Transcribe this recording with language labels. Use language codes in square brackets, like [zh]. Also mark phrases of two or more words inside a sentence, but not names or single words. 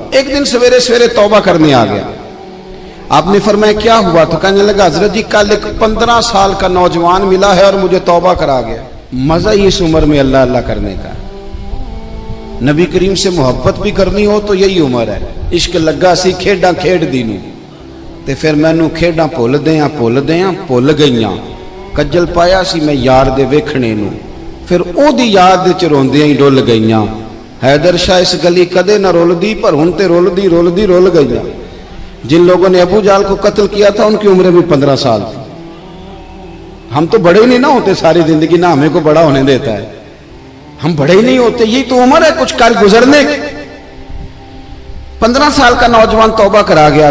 [ur] ایک دن سویرے سویرے توبہ کرنے آ گیا. آپ نے فرمایا کیا ہوا؟ تو کہنے لگا حضرت جی کل ایک 15 سال کا نوجوان ملا ہے اور مجھے توبہ کرا گیا. مزہ ہی اس عمر میں اللہ اللہ کرنے کا. نبی کریم سے محبت بھی کرنی ہو تو یہی عمر ہے. [pa] عشق لگا سی کھیڈاں کھیڈ دی نوں تے پھر مینوں کھیڈاں بھول دیاں بھول گئیاں. کجل پایا سی میں یار دے ویکھنے نوں, پھر او دی یاد وچ روندیاں ہی ڈل گئیاں. حیدر شاہ اس گلی کدے نہ رول دی, پر ہن تے رول گئیاں. [ur] جن لوگوں نے ابو جال کو قتل کیا تھا ان کی عمریں بھی 15 سال تھی. ہم تو بڑے ہی نہیں نہ ہوتے ساری زندگی, نہ ہمیں کو بڑا ہونے دیتا ہے, ہم بڑے ہی نہیں ہوتے. یہی تو عمر ہے کچھ کر گزرنے کی. 15 سال کا نوجوان توبہ کرا گیا.